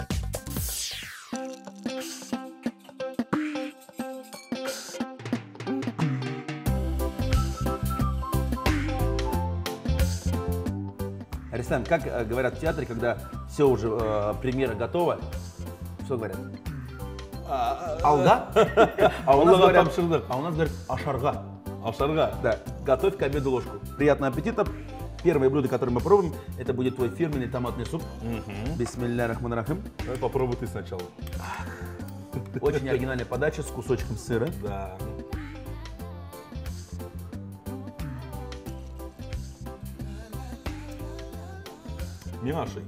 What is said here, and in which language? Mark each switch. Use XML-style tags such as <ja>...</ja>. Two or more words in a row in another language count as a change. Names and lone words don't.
<ru>Рустем, как говорят в театре, когда все уже, премьера готова, что говорят? Алга? А у нас говорят ашарга. Ашарга? Да, готовь к обеду ложку. Приятного аппетита. Первое блюдо, которое мы пробуем, это будет твой фирменный томатный суп.</ru> <ar>بسم الله رحمن رحيم.</ar> <ru>Давай попробуй ты сначала. Очень оригинальная подача с кусочком сыра. Да. Миашей.</ru>